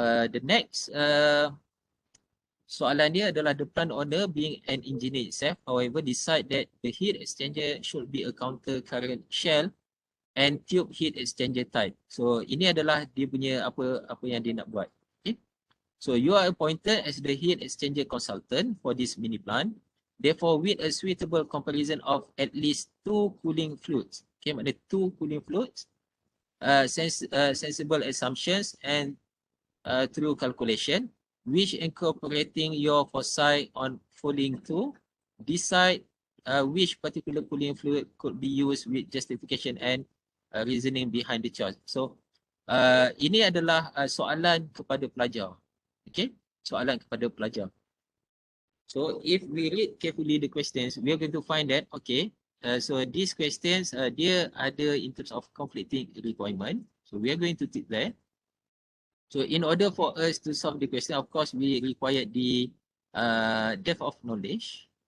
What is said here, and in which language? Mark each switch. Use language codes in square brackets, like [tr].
[en] The next [ms] soalan dia adalah [en] the plant owner being an engineer itself, however decide that the heat exchanger should be a counter current shell and tube heat exchanger type. [ms] So ini adalah dia punya apa yang dia nak buat. [en] Okay. So you are appointed as the heat exchanger consultant for this mini plant. Therefore, with a suitable comparison of at least 2 cooling fluids. Okay, maknanya 2 cooling fluids, sensible assumptions and through calculation, which incorporating your foresight on following to decide which particular cooling fluid could be used with justification and reasoning behind the choice. [ms] So ini adalah soalan kepada pelajar. Okay, soalan kepada pelajar. [en] So if we read carefully the questions, we are going to find that okay, so these questions [ms] dia ada [en] in terms of conflicting requirement. So we are going to tick there. So in order for us to solve the question, of course we require the depth of knowledge.